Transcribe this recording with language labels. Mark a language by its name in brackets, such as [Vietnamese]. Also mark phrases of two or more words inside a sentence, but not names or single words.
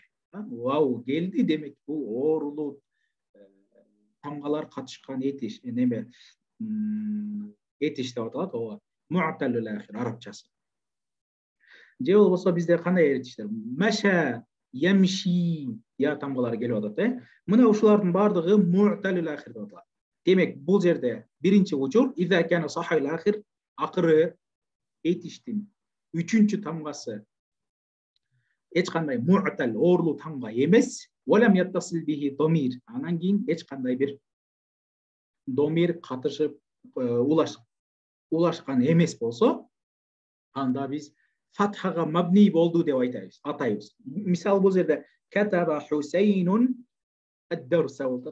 [Kyrgyz] Вау келди, демек бул ooрлуу тамгалар катышкан этиш, этиш деп аталат. Ооба, [Arabic] معتل الآخر [Kyrgyz] арабчасы. Же болбосо бизде кандай этиштер? [Arabic] مشى، يمشي [Kyrgyz] я тамгалары келип атат. Мына ушулардын бардыгы [Arabic] معتل الآخر [Kyrgyz] деп аталат. Демек, бул жерде биринчи учур [Arabic] إذا كان صحيح الآخر, [Kyrgyz] акыры этиштин үчүнчү тамгасы эч кандай му'тал ooрлуу тамга эмес, [Arabic] ولم يتصل به ضمير, [Kyrgyz] анан кийин эч кандай бир домир катышып улашкан эмес болсо, анда биз фатхага мабни болду деп атайбыз. Мисал, бул жерде [Arabic] كتب حسين الدرس [Kyrgyz] болот.